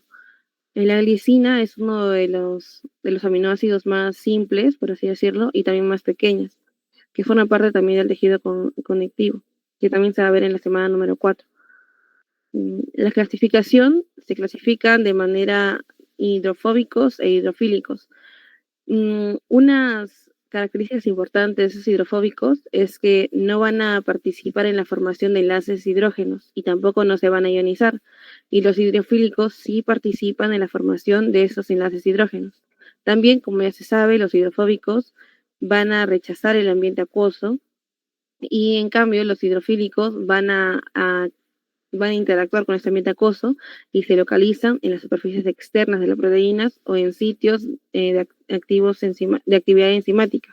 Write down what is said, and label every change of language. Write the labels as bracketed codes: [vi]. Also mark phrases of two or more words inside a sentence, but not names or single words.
[es] La glicina es uno de los aminoácidos más simples, por así decirlo, y también más pequeños, que forma parte también del tejido conectivo, que también se va a ver en la semana número 4. La clasificación se clasifican de manera hidrofóbicos e hidrofílicos. Unas características importantes de esos hidrofóbicos es que no van a participar en la formación de enlaces hidrógenos y tampoco no se van a ionizar. Y los hidrofílicos sí participan en la formación de esos enlaces hidrógenos. También, como ya se sabe, los hidrofóbicos van a rechazar el ambiente acuoso y en cambio los hidrofílicos van a interactuar con este ambiente acuoso y se localizan en las superficies externas de las proteínas o en sitios de actividad enzimática.